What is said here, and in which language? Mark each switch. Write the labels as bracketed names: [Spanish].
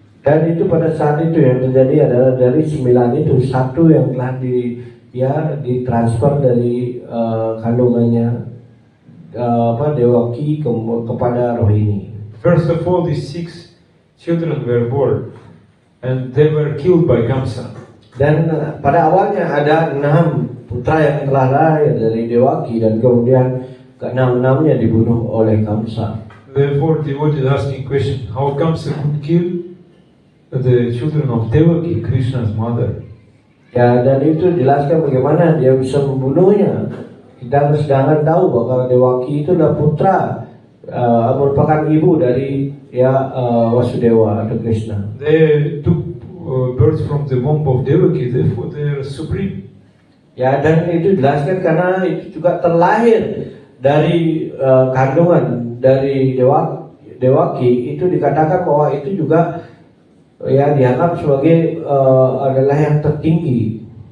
[Indonesian] Dan itu pada saat itu yang terjadi adalah dari 9 itu satu yang telah ditransfer dari kandungannya Devaki kepada Rohini. [English] First of all, these 6 children were born, and they were killed by Kamsa. [Indonesian] Dan pada awalnya ada 6 putra yang telah lahir dari Devaki, dan kemudian ke-6-nya dibunuh oleh Kamsa. [English] Therefore, devotees asking question, how Kamsa could kill the children of Devaki, Krishna's mother? [Indonesian] Dan itu jelaskan bagaimana dia bisa membunuhnya. Kita sedangkan tahu bahwa Devaki itu adalah putra, merupakan ibu dari Vasudeva atau Krishna. [English] They took birth from the womb of Devaki, therefore they are supreme. [Indonesian] Dan itu jelaskan karena itu juga terlahir dari kandungan dari Devaki, itu dikatakan bahwa itu juga ya dianggap sebagai adalah yang tertinggi.